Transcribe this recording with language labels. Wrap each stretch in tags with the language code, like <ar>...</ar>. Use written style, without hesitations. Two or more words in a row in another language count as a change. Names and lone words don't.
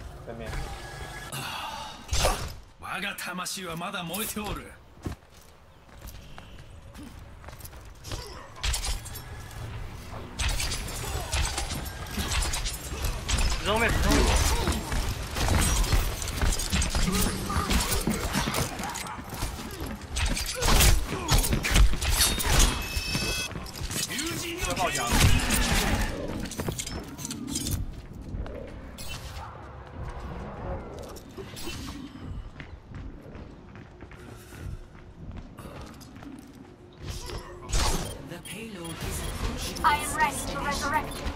<zh>对面。</zh> <ja>我が魂はまだ燃えておる。</ja> <zh>死后面，死后面。这好强。</zh> <en>I am ready to resurrect.</en>